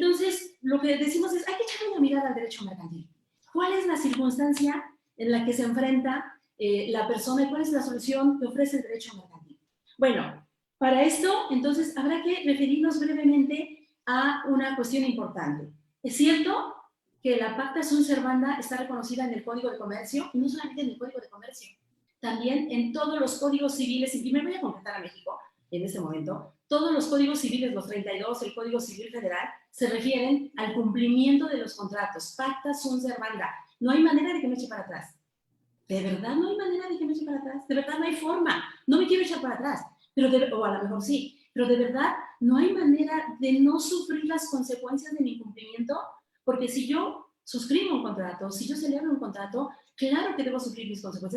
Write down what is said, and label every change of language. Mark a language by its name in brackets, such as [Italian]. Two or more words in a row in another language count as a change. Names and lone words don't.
[Spanish] Y entonces, lo que decimos es, hay que echarle una mirada al derecho mercantil. ¿Cuál es la circunstancia en la que se enfrenta la persona y cuál es la solución que ofrece el derecho mercantil? Bueno, para esto, entonces, habrá que referirnos brevemente a una cuestión importante. Es cierto que la [Latin] pacta sunt servanda [Spanish] está reconocida en el Código de Comercio, y no solamente en el Código de Comercio, también en todos los códigos civiles, y me voy a concretar a México en este momento. Todos los códigos civiles, los 32, el Código Civil Federal, se refieren al cumplimiento de los contratos. [Latin] Pacta sunt servanda. [Spanish] No hay manera de que me eche para atrás. ¿De verdad no hay manera de que me eche para atrás? ¿De verdad no hay forma? No me quiero echar para atrás. Pero o a lo mejor sí. Pero de verdad no hay manera de no sufrir las consecuencias de mi incumplimiento. Porque si yo suscribo un contrato, si yo celebro un contrato, claro que debo sufrir mis consecuencias.